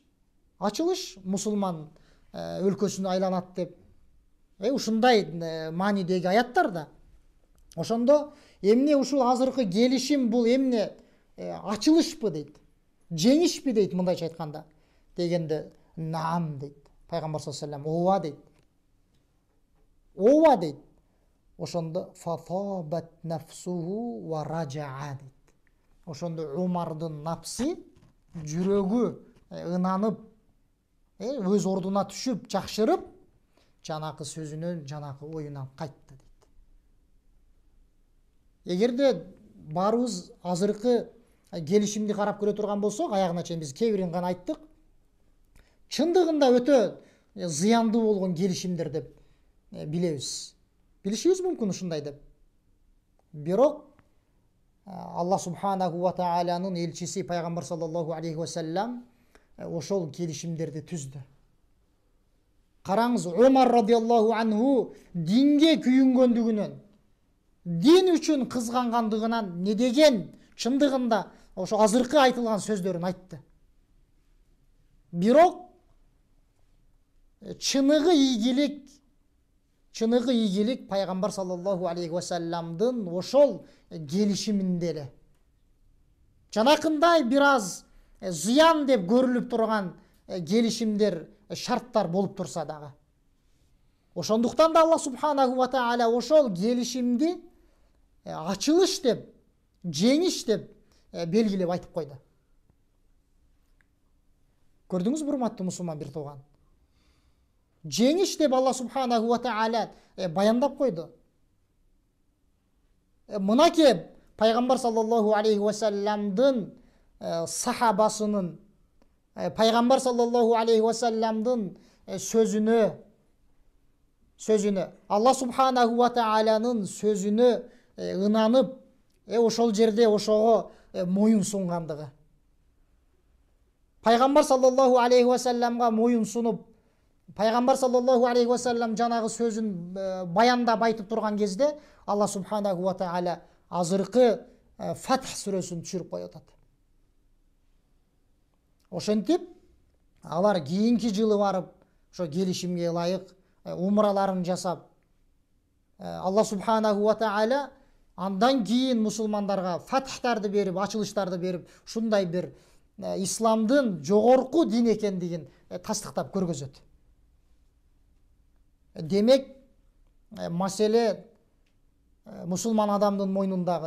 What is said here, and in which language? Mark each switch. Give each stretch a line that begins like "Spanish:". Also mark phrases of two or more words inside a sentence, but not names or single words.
Kyrgyz: Ачылыш мусулман өлкөсүнө айланат деп ушундай маанидеги аяттар да. Ошондо эмне ушул азыркы келишим бул эмне ачылышпы дейт. Жеңишпи дейт мындайча айтканда. Дегенде наам дейт. Пайгамбар
Arabic: صلى الله عليه وسلم
Kyrgyz: ооба дейт. Ооба дейт.
Arabic: Ошондо فطابت نفسه ورجع дейт.
Kyrgyz: Ошондо Умардын напсы, жүрөгү ынанып, өз ордуна түшүп, жакшырып, жанакы сөзүнөн, жанакы оюнан кайтты дейт. Эгерде баарыбыз азыркы келишимди карап көрө турган болсок, аягына чейин биз кээ бирин гана айттык. Чындыгында өтө зыяндуу болгон келишимдер деп билебиз. Билишибиз мүмкүн ушундай деп. Бирок
Arabic: الله سبحانه وتعالى
Kyrgyz: элчиси пайгамбар
Arabic: صلى الله عليه وسلم
Kyrgyz: ошол келишимдерди түздү. Караңыз, Умар
Arabic: رضي الله عنه
Kyrgyz: динге күйүнгөндүгүнөн, дин үчүн кызгангандыгынан не деген чындыгында ошо азыркы айтылган сөздөрүн айтты. Бирок чыныгы ийгилик пайгамбар
Arabic: صلى الله عليه وسلم
Kyrgyz: ошол келишиминде эле. Жанакындай бир аз зыян деп көрүлүп турган келишимдер, шарттар болуп турса дагы. Ошондуктан да
Arabic: الله سبحانه وتعالى
Kyrgyz: ошол келишимди ачылыш деп, жеңиш деп белгилеп айтып койду. Көрдүңүзбү, урматтуу мусулман бир тууган? Жеңиш деп
Arabic: الله سبحانه وتعالى
Kyrgyz: баяндап койду. Мынакей пайгамбар
Arabic: صلى الله عليه وسلم
Kyrgyz: сахабасынын, пайгамбар
Arabic: صلى الله عليه وسلم
Kyrgyz: сөзүнө,
Arabic: الله سبحانه وتعالى
Kyrgyz: сөзүнө ынанып, ошол жерде ошого моюн сунгандыгы. Пайгамбар
Arabic: صلى الله عليه وسلم
Kyrgyz: моюн сунуп, пайгамбар
Arabic: صلى الله عليه وسلم
Kyrgyz: жанагы сөзүн баяндап айтып турган кезде
Arabic: الله سبحانه وتعالى
Kyrgyz: азыркы Фатх сүрөсүн түшүрүп коюп атат. Ошентип, алар кийинки жылы барып, ошо келишимге ылайык умраларын жасап,
Arabic: الله سبحانه وتعالى
Kyrgyz: андан кийин мусулмандарга фатхтарды берип, ачылыштарды берип, ушундай бир исламдын жогорку дин экендигин тастыктап көргөзөт. Демек, маселе мусулман адамдын мойнундагы.